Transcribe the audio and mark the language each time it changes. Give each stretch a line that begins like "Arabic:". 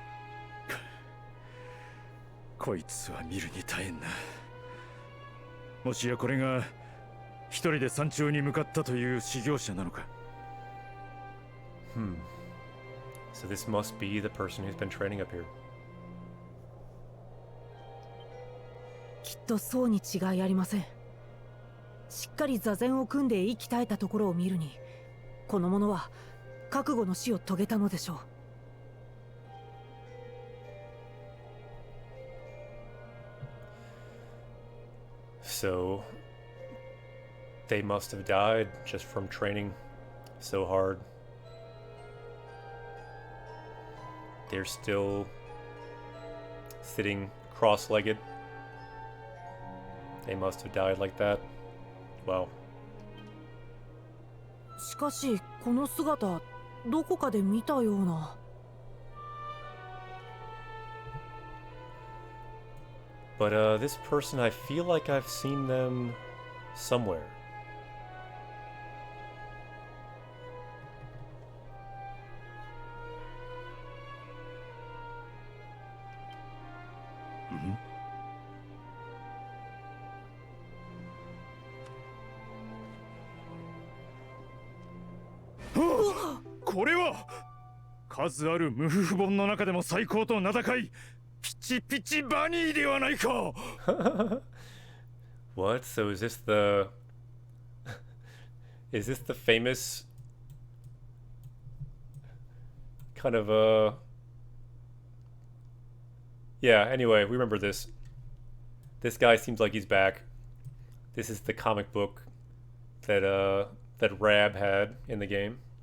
Japanese: 「こいつは見るに耐えんな」「もしやこれが一人で山頂に向かったという修行者なのか」
English: So this must be the person who's been training up here.
Japanese: きっとそうに違いありません。しっかり座禅を組んで息絶えたところを見るに、この者は覚悟の死を遂げたのでしょう。
English: So they must have died just from training so hard. They're still sitting cross-legged. They must have died like that. Wow.
Japanese: しかしこの姿どこかで見たような。
English: But this person, I feel like I've seen them somewhere. Mm-hmm.
Japanese: これは数ある無夫婦本の中でも最高と名高いピチピチバニーではないか。
English: What? So is this the is this the famous kind of yeah, anyway, we remember this. This guy seems like he's back. This is the comic book that that Rab had in the game.